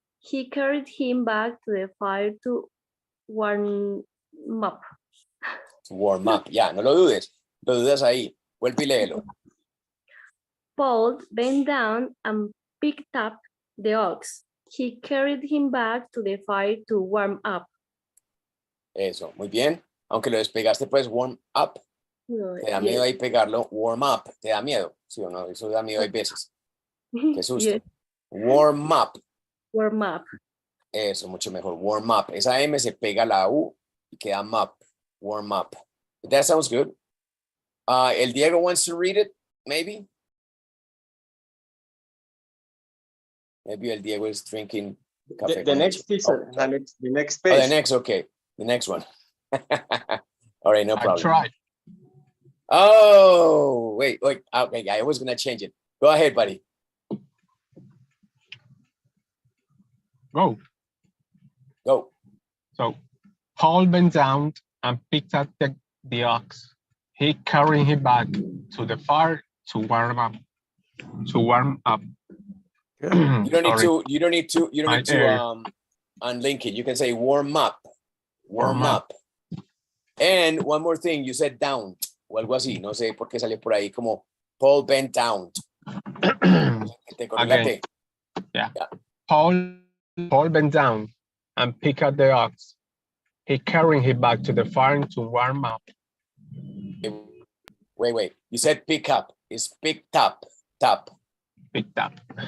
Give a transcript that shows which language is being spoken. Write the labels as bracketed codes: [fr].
[en] He carried him back to the fire to warm up. Warm up. [es] Ya, no lo dudes. Lo dudas ahí. Vuelve y léelo. [en] Paul bent down and picked up the ox. He carried him back to the fire to warm up. [es] Eso, muy bien. Aunque lo despegaste, pues, [en] warm up. [es] No, Te da miedo ahí pegarlo. [en] Warm up. [es] Te da miedo. ¿Sí o no? Eso da miedo hay veces. Qué susto. [en] Yes. Warm up. Warm up. [es] Eso, mucho mejor. [en] Warm up. [es] Esa M se pega a la U y queda up. [en] Warm up. That sounds good. El Diego wants to read it, maybe? Maybe El Diego is drinking café. The next teacher, the next page. Oh, the next, okay. The next one. All right, no problem. I tried. Oh, wait. Okay, I was going to change it. Go ahead, buddy. Go. Go. So Paul bent down and picked up the ox. He carried him back to the fire to warm up. You don't need to unlink it. You can say warm up. Warm up. And one more thing, you said down [es] o algo así. No sé por qué salió por ahí como [en] Paul bent down. Again. Yeah. Paul bent down and picked up the ox. He carried him back to the farm to warm up. Wait. You said pick up. It's picked up. Tap. Picked up.